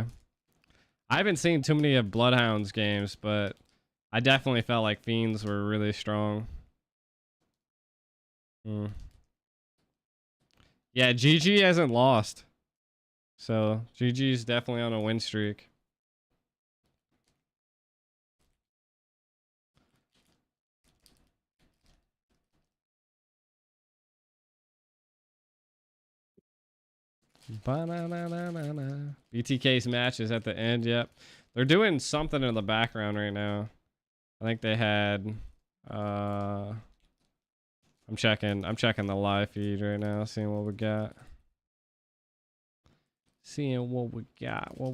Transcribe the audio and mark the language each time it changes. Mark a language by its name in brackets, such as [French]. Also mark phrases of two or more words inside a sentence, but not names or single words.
[English] I haven't seen too many of BloodHounds games, but I definitely felt like Fiends were really strong. Yeah, GG hasn't lost. So GG's definitely on a win streak. Ba-na-na-na-na-na. BTK's match is at the end. Yep, they're doing something in the background right now. I think they had. I'm checking the live feed right now, seeing what we got. Seeing what we got.